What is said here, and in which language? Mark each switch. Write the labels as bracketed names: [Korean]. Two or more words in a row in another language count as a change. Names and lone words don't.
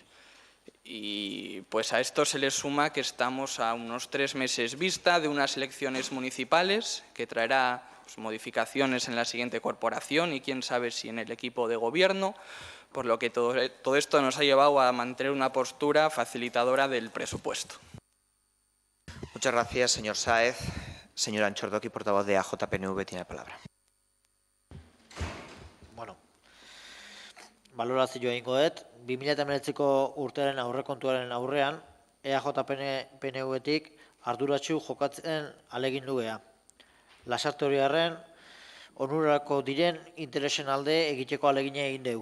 [Spanish] Y pues a esto se le suma que estamos a unos 3 meses vista de unas elecciones municipales que traerá pues modificaciones en la siguiente corporación y quién sabe si en el equipo de gobierno, por lo que todo esto nos ha llevado a mantener una postura facilitadora del presupuesto. Muchas gracias, señor Sáez. Señor Anchordoki, portavoz de AJPNV, tiene la palabra. [Basque] Bueno, balorazio egingo dut, 2019ko urtearen aurrekontuaren aurrean, EAJ-PNV-tik arduratsu jokatzen alegindu gea. Lasarte-Oriarren onurarako diren interesen alde egiteko alegina egin dugu.